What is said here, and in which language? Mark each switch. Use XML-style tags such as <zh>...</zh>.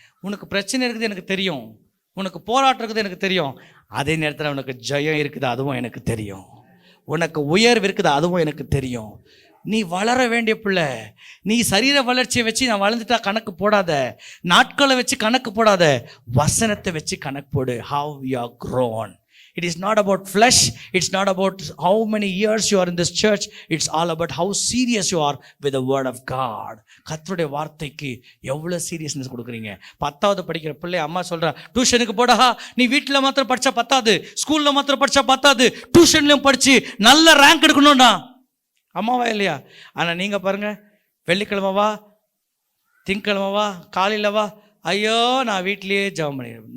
<ta>உனக்கு பிரச்சனை இருக்குது எனக்கு தெரியும், உனக்கு போராட்டம் இருக்குது எனக்கு தெரியும், அதே நேரத்தில் உனக்கு ஜெயம் இருக்குது அதுவும் எனக்கு தெரியும், உனக்கு உயர்வு இருக்குது அதுவும் எனக்கு தெரியும். நீ வளர வேண்டிய பிள்ளை. நீ சரீர வளர்ச்சியை வச்சு நான் வளர்ந்துட்டா கணக்கு போடாத, நாட்களை வச்சு கணக்கு போடாத, வசனத்தை வச்சு கணக்கு போடு.</ta> <en>How you are grown. It is not about flesh. It's not about how many years you are in this church. It's all about how serious you are with the word of God.</en> <ta>கர்த்தருடைய வார்த்தைக்கு எவ்வளோ seriousness கொடுக்குறீங்க. 10வது படிக்கிற பிள்ளை அம்மா சொல்கிறா டியூஷனுக்கு போடா, நீ வீட்டில் மாத்திரம் படித்தா பத்தாது, ஸ்கூலில் மாத்திரம் படித்தா பத்தாது, டியூஷன்லையும் படித்து நல்ல ரேங்க் எடுக்கணும்டா. அம்மாவா இல்லையா? ஆனால் நீங்கள் பாருங்கள், வெள்ளிக்கிழமைவா திங்கக்கிழமைவா காலையில் வா, ஐயோ நான் வீட்லேயே ஜெபம் பண்ணிடுவேன்.</ta>